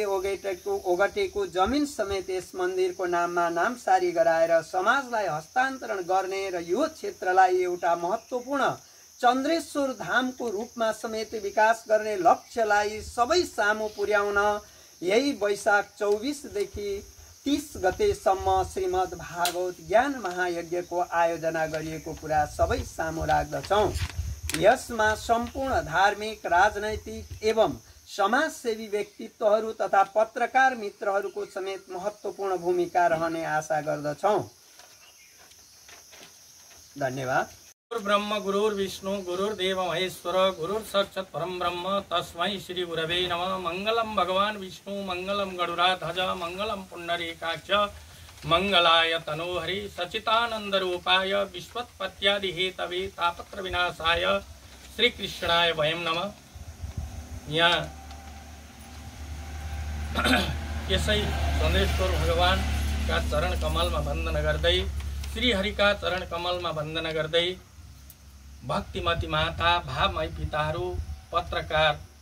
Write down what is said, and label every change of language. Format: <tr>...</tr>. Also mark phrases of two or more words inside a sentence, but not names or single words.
<ne>ओगटेको जमिन समेत यस मन्दिरको नाममा नामसारी गराएर समाजलाई हस्तान्तरण गर्ने र यो क्षेत्रलाई एउटा महत्त्वपूर्ण चन्द्रेश्वर धामको रूपमा समेत विकास गर्ने लक्ष्यलाई सबै सामु पुर्याउन यही वैशाख 24 देखि 30 गतेसम्म श्रीमद् भागवत ज्ञान महायज्ञको आयोजना गरिएको कुरा सबै सामु राख्दछौँ। यसमा सम्पूर्ण धार्मिक, राजनैतिक एवं समाजसेवी व्यक्तित्वहरू तथा पत्रकार मित्रहरूको समेत महत्त्वपूर्ण भूमिका रहने आशा गर्दछौँ। धन्यवाद।</ne> <sa>ब्रह्म गुरुर्विष्णु गुरुर्देव महेश्वर गुरुर्साक्षात् परम ब्रह्म तस्मै श्री गुरवे नमः। मंगलम भगवान विष्णु मंगलम गरुडाध्वज मंगलम पुंडरीकाक्ष मंगलाय तनोहरि सचितानंद रूपाय विश्वोत्पत्त्यादि हेतवे तापत्र विनाशाय श्री कृष्णाय वयम नमः।</sa> <ne>यहाँ यसै चन्द्रेश्वर भगवान का चरण कमलमा वन्दना गर्दै, श्री हरि का चरण कमलमा वन्दना गर्दै भक्तिमती माता, भावमय पिताहरू, पत्रकार</ne>